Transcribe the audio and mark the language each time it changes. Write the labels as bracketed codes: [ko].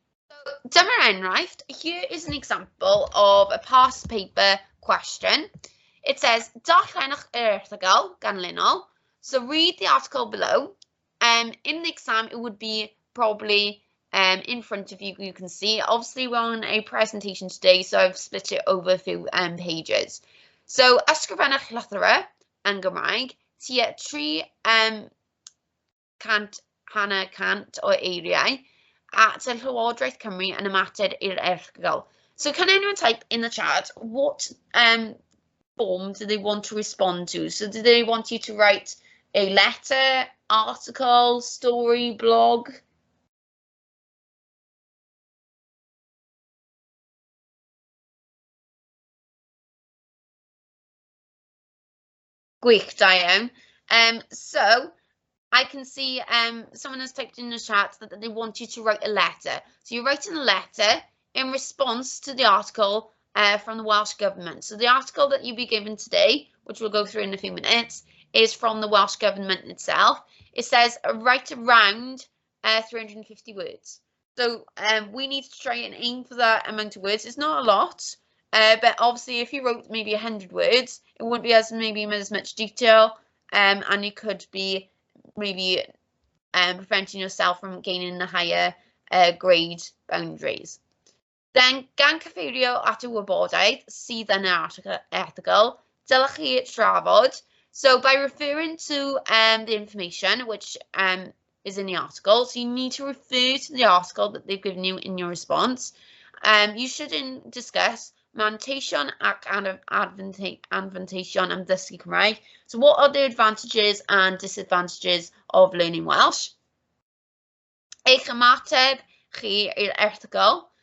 [en] So, [cy] dyma enghraifft. [en] Here is an example of a past paper question. It says, [cy] darllenwch yr erthygl ganlynol. [en] So read the article below. In the exam, it would be probably in front of you, you can see. Obviously, we're on a presentation today, so I've split it over a few pages. [cy] So, ysgrifennwch llythyra yn Gymraeg tua 3 cant o eiriau at y Llywodraeth Cymru yn ymateb i'r erthygl. [en] So can anyone type in the chat what form do they want to respond to? So do they want you to write a letter, article, story, blog? [cy] Gwych, da iawn. [en] So I can see someone has typed in the chat that they want you to write a letter. So you're writing a letter in response to the article from the Welsh Government. So the article that you'll be given today, which we'll go through in a few minutes, is from the Welsh Government itself. It says write around 350 words. So we need to try and aim for that amount of words. It's not a lot, but obviously if you wrote maybe 100 words, it wouldn't be as much detail, and you could be maybe preventing yourself from gaining the higher grade boundaries. [cy] Then, gan cyfeirio at y wybodaeth sydd yn y erthygl, dylech chi trafod. [en] So by referring to the information which is in the article, so you need to refer to the article that they've given you in your response. You should discuss [cy] manteision ac anfanteision am ddysgu Cymraeg. [en] So what are the advantages and disadvantages of learning Welsh? [cy] Eich ymateb chi i'r erthygl.